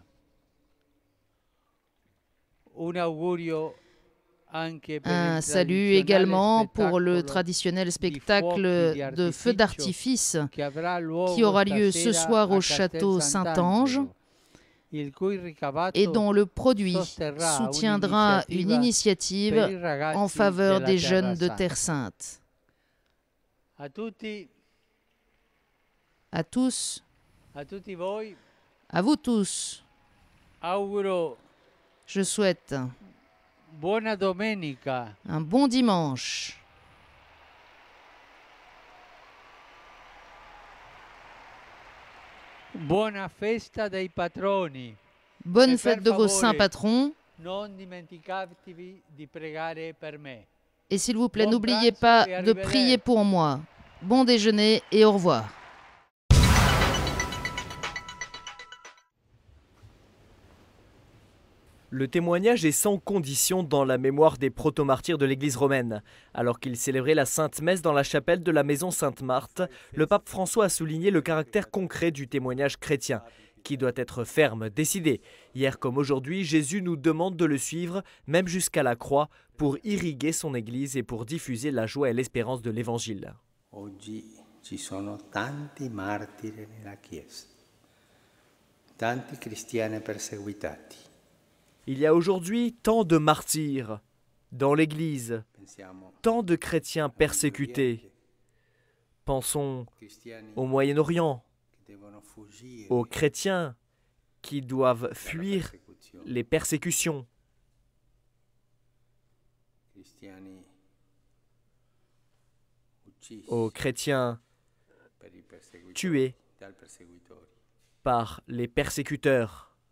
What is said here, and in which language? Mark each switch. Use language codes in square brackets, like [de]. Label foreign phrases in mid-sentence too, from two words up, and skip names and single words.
[fr] Un salut également pour le traditionnel spectacle de feux d'artifice qui aura lieu ce soir au château Saint-Ange et dont le produit soutiendra une initiative en faveur des jeunes de Terre Sainte. À tous, à vous tous, je souhaite un bon dimanche. [it] Buona festa dei patroni. [fr] Bonne fête de vos saints patrons. [it] Non dimenticatevi di pregare per me. [fr] Et s'il vous plaît, n'oubliez pas de prier pour moi. Bon déjeuner et au revoir. Le témoignage est sans condition dans la mémoire des protomartyrs de l'Église romaine. Alors qu'il célébrait la Sainte Messe dans la chapelle de la Maison Sainte-Marthe, le pape François a souligné le caractère concret du témoignage chrétien, qui doit être ferme, décidé. Hier comme aujourd'hui, Jésus nous demande de le suivre, même jusqu'à la croix, pour irriguer son Église et pour diffuser la joie et l'espérance de l'Évangile. [it] Oggi ci sono tanti martiri nella Chiesa, tanti cristiani perseguitati. [fr] Il y a aujourd'hui tant de martyrs dans l'Église, tant de chrétiens persécutés. Pensons au Moyen-Orient, aux chrétiens qui doivent fuir les persécutions, aux chrétiens tués par les persécuteurs.